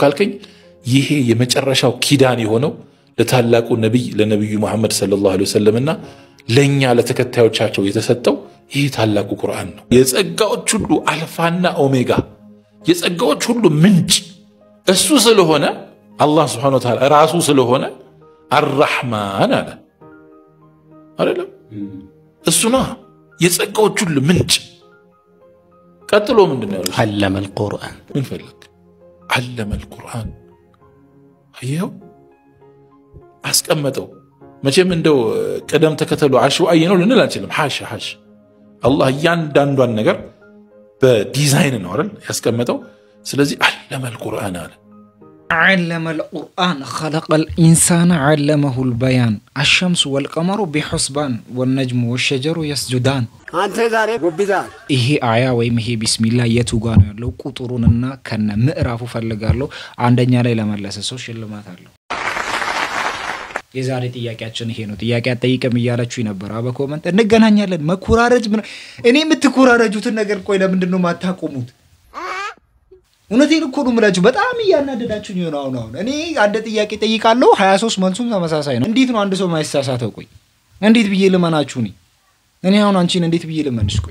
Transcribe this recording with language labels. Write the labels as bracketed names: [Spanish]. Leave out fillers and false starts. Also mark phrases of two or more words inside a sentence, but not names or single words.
[Amharic] ካልከኝ ይሄ የመጨረሻው ኪዳን የሆነው ለታላቁ ነብይ ለነብዩ መሐመድ [Arabic] صلى الله عليه وسلم [Amharic] ለኛ ለተከታዮቻቸው የተሰጠው ይሄ ታላቁ ቁርአን ነው የጸጋዎች ሁሉ አልፋና ኦሜጋ የጸጋዎች ሁሉ ምንጭ እሱ ስለሆነ አላህ [Arabic] سبحانه وتعالى [Amharic] ራሱ ስለሆነ አርራህማን አለ አይደለም እሱ ነው የጸጋዎች ሁሉ ምንጭ ቀጥሎ ምንድነው [Arabic] علم القرآن [Amharic] ምን ፈልክ [Arabic] علم القرآن [Amharic] አየው አስቀመጠው መቼም እንደው ቀደም ተከተሉ አሽዋይ ነው ልንል አንችልም ሐሽ አላህ ያንዳንዷን ነገር በዲዛይን ነው አይደል ያስቀመጠው ስለዚህ [Arabic] علم القرآن [Amharic] አለ [Arabic] علم القرآن خلق الإنسان علمه البيان الشمس والقمر بحسبان والنجم والشجر يسجدان [Amharic] አንተ ዛሬ ጎብዛል ይሄ አያ ወይም ይሄ ቢስሚላህ የቱ ጋር ነው ያለው ቁጥሩንና ከነ ምዕራፉ ፈልጋለሁ አንደኛ ላይ ለመለሰ ሰው ሽልማት አለው የዛሬ ጥያቄያችን ይሄ ነው ጥያቄ አጠይቀም ይያላችሁ ነበር አበኮመንት እንገናኛለን መኩራረጅ እኔ የምትኩራረጁትን ነገር ቆይ ለምንድን ነው ማታቆሙት እውነቴን እኮ ነው የምላችሁ በጣም ያናደዳችሁኝ ነው አሁን እኔ አንድ ጥያቄ ጠይቃለሁ 23 መልሱም ተመሳሳይ ነው እንዴት ነው አንድ ሰው ማይሳሳተው ቆይ እንዴት ብዬ ልመናችሁ እኔ አሁን አንቺን እንዴት ብዬ ልመንሽ ቆይ